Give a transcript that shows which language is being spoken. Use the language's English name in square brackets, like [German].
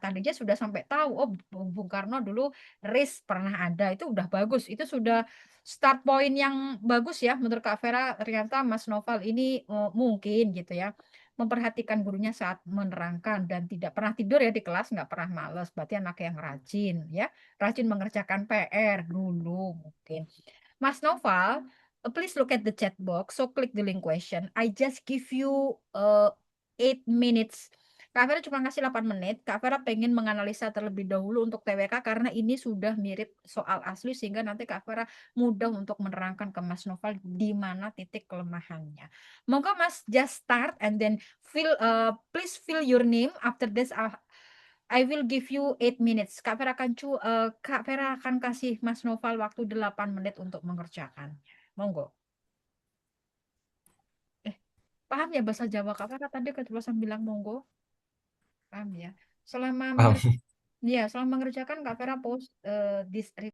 [Indonesian] Tadinya sudah sampai tahu, oh Bung Karno dulu RIS pernah ada. Itu udah bagus. Itu sudah start point yang bagus ya menurut Kak Vera. Ternyata Mas Noval ini mungkin gitu ya. Memperhatikan gurunya saat menerangkan dan tidak pernah tidur ya di kelas, nggak pernah males. Berarti anak yang rajin ya. Rajin mengerjakan PR dulu mungkin. [English] Mas Noval, please look at the chat box. So click the link question. I just give you 8 minutes. [Indonesian] Kak Vera cuma ngasih 8 menit. Kak Vera pengen menganalisa terlebih dahulu untuk TWK karena ini sudah mirip soal asli sehingga nanti Kak Vera mudah untuk menerangkan ke Mas Noval di mana titik kelemahannya. [English] Monggo Mas just start and then please fill your name. After this I will give you 8 minutes. [Indonesian] Kak Vera akan kasih Mas Noval waktu 8 menit untuk mengerjakan. [Javanese] Monggo. [Indonesian] Eh, paham ya bahasa Jawa Kak Vera tadi keceplosan bilang monggo? Paham ya? Selama Paham. selama mengerjakan Kak Vera [English] post this.